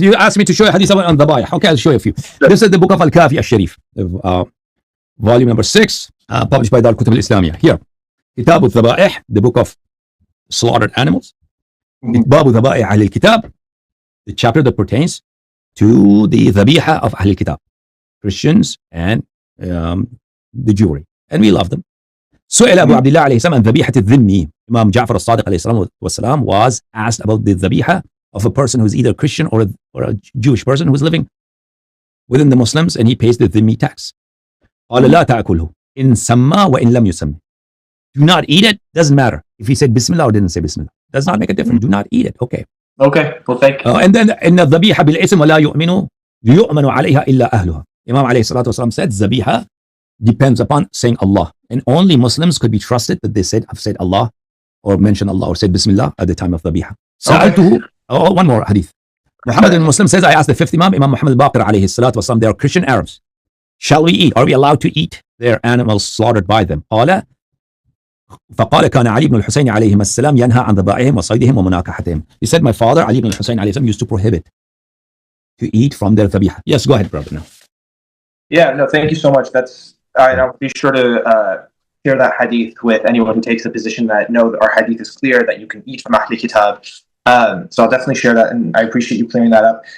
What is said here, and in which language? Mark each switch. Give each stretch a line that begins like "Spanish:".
English: You asked me to show you hadith on the Dhabaih. Okay, I'll show you a few. Sure. This is the book of Al-Kafi al-Sharif, volume number 6, published by Dar Kutub al-Islamiyah. Here, Kitab al-Dhabaih, the book of slaughtered animals.
Arabic: باب ذبائح أهل الكتاب,
English: the chapter that pertains to the ذبيحة of أهل الكتاب, Christians and the Jewry, and we love them.
Arabic: سئل أبو عبد الله عليه السلام عن ذبيحة الذمي.
English: Imam Ja'far al-Sadiq عليه السلام والسلام was asked about the ذبيحة of a person who's either a Christian or a Jewish person who's living within the Muslims, and he pays the dhimmi tax.
Arabic: قال لا تأكله إن سمى وإن لم يسمى.
English: Do not eat it, doesn't matter if he said Bismillah or didn't say Bismillah, does not make a difference. Do not eat it. Okay, well, thank you. And then
Arabic: إن الذبيحة بالاسم ولا يؤمن عليها إلا أهلها.
English: Imam عليه الصلاة والسلام said ذبيحة depends upon saying Allah, and only Muslims could be trusted that they have said Allah or mentioned Allah or said Bismillah at the time of ذبيحة. سألته, one more hadith. Muhammad ibn Muslim says, I asked the fifth Imam, Imam Muhammad al-Baqir alayhi salatu wasalam, they are Christian Arabs. Shall we eat? Are we allowed to eat their animals slaughtered by them?
Arabic: فقال كان علي بن الحسين عليهما السلام ينهى عن ذبائحهم وصيدهم ومناكحتهم.
English: He said, my father Ali ibn al-Husayn alayhi salam used to prohibit to eat from their ذبيحة. Yes, go ahead, brother. Now. Yeah, no, thank you so much. I'll be sure to share that hadith with anyone who takes the position that no, our hadith is clear that you can eat from Ahl Kitab. So I'll definitely share that, and I appreciate you clearing that up.